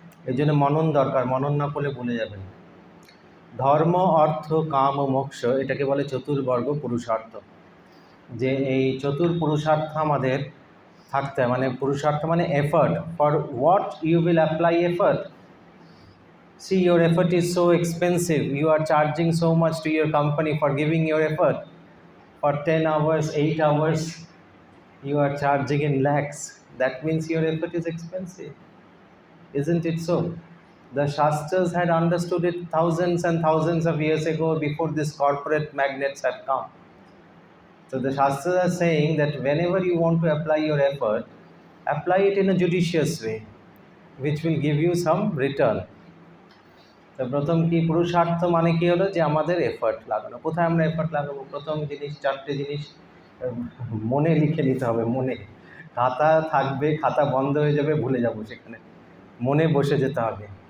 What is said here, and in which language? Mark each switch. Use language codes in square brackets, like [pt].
[bn] এই জন্য মনন দরকার, মনন না করলে ভুলে যাবেন। ধর্ম, অর্থ, কাম ও মোক্ষ, এটাকে বলে চতুর্বর্গ পুরুষার্থ। যে এই পুরুষার্থ আমাদের থাকতে হয়, মানে পুরুষার্থ মানে effort. [en] For what you will apply effort. See, your effort is so expensive. You are charging so much to your company for giving your effort. For 10 hours, 8 hours, you are charging in lakhs. That means your effort is expensive. Isn't it so? The Shastras had understood it thousands and thousands of years ago, before these corporate magnates had come. So the Shastras are saying that whenever you want to apply your effort, apply it in a judicious way, which will give you some return. [bn] তো প্রথম কি পুরুষার্থ মানে কি হলো, যে আমাদের effort লাগানো। কোথায় আমরা এফর্ট লাগাবো? প্রথম জিনিস, 4টে জিনিস মনে লিখে নিতে হবে। মনে খাতা থাকবে, খাতা বন্ধ হয়ে যাবে, ভুলে যাব, সেখানে মনে বসে যেতে হবে।